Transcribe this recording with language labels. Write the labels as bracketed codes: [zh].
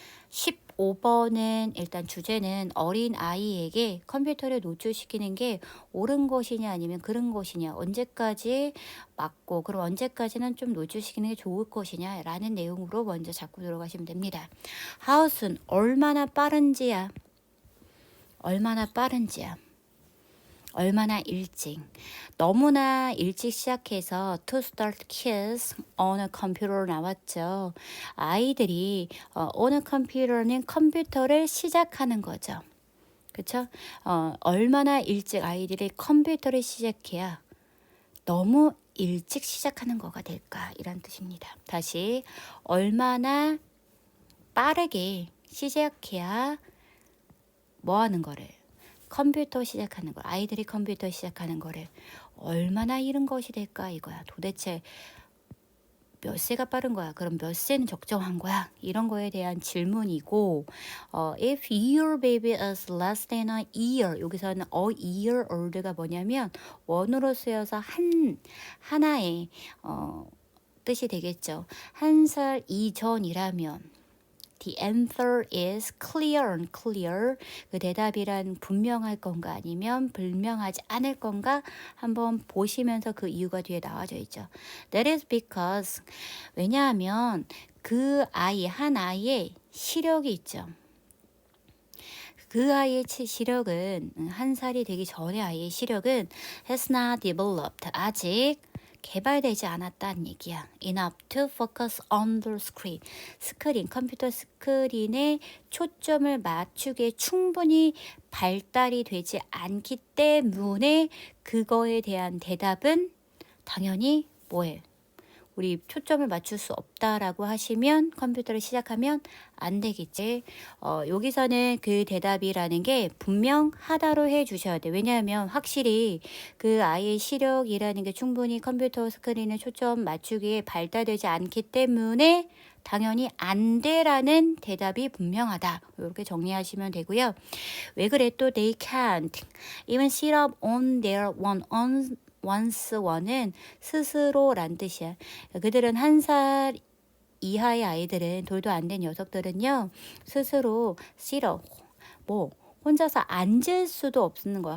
[ko] 15번은 일단 주제는 어린 아이에게 컴퓨터를 노출시키는 게 옳은 것이냐 아니면 그른 것이냐, 언제까지 맞고 그럼 언제까지는 좀 노출시키는 게 좋을 것이냐 라는 내용으로 먼저 잡고 들어가시면 됩니다. [en] How soon, [ko] 얼마나 빠른지야. 얼마나 빠른지야. 얼마나 일찍. 너무나 일찍 시작해서 [en] to start kids on a computer [ko] 나왔죠. 아이들이 [en] on a computer [ko] 는 컴퓨터를 시작하는 거죠. 그렇죠? 얼마나 일찍 아이들이 컴퓨터를 시작해야 너무 일찍 시작하는 거가 될까 이란 뜻입니다. 다시 얼마나 빠르게 시작해야 뭐 하는 거를 컴퓨터 시작하는 거, 아이들이 컴퓨터 시작하는 거를 얼마나 이른 것이 될까 이거야. 도대체 몇 세가 빠른 거야? 그럼 몇 세는 적정한 거야? 이런 거에 대한 질문이고, [en] if your baby is less than a year, [ko] 여기서는 [en] a year old [ko] 가 뭐냐면 원으로 쓰여서 하나의 뜻이 되겠죠. 한 살 이전이라면 [en] The answer is clear, unclear. [ko] 그 대답이란 분명할 건가 아니면 불명하지 않을 건가 한번 보시면서 그 이유가 뒤에 나와져 있죠. [en] That is because [ko] 왜냐하면 그 아이 한 아이의 시력이 있죠. 그 아이의 시력은 한 살이 되기 전에 아이의 시력은 [en] has not developed [ko] 아직 개발되지 않았다는 얘기야. [en] Enough to focus on the screen. [ko] 스크린, 컴퓨터 스크린에 초점을 맞추기에 충분히 발달이 되지 않기 때문에 그거에 대한 대답은 당연히 뭐예요? 우리 초점을 맞출 수 없다라고 하시면 컴퓨터를 시작하면 안 되겠지. 여기서는 그 대답이라는 게 분명하다로 해 주셔야 돼. 왜냐하면 확실히 그 아이의 시력이라는 게 충분히 컴퓨터 스크린에 초점 맞추기에 발달되지 않기 때문에 당연히 안 돼라는 대답이 분명하다. 이렇게 정리하시면 되고요. 왜 그래 또 [en] they can't even sit up on their once one은 [ko] 스스로란 뜻이야. 그들은 한 살 이하의 아이들은 돌도 안 된 녀석들은요 스스로 싫어 뭐 혼자서 앉을 수도 없는 거야.